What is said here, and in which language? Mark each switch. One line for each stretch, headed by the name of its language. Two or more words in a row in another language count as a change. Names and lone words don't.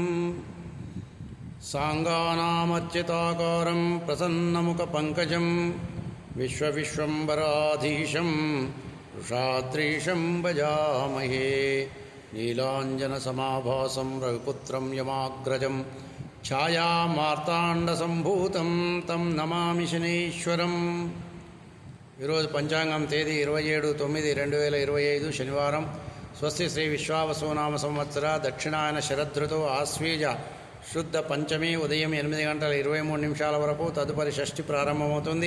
Sanskrit: साङ्गानामर्चिताकारं प्रसन्नमुखपङ्कजं विश्वविश्वम्बराधीशं वृषाद्रीशं भजामहे। नीलाञ्जनसमाभासं रघुपुत्रं यमाग्रजं ఛాయామార్తాండసంభూతం తం నమామి శనీశ్వరం।
Telugu: ఈరోజు పంచాంగం తేదీ 27/9/2025 శనివారం। స్వస్తి శ్రీ విశ్వావసునామ సంవత్సర దక్షిణాయన శరదృతు ఆశ్వీజ శుద్ధ పంచమి ఉదయం 8:23 వరకు, తదుపరి షష్ఠి ప్రారంభమవుతుంది।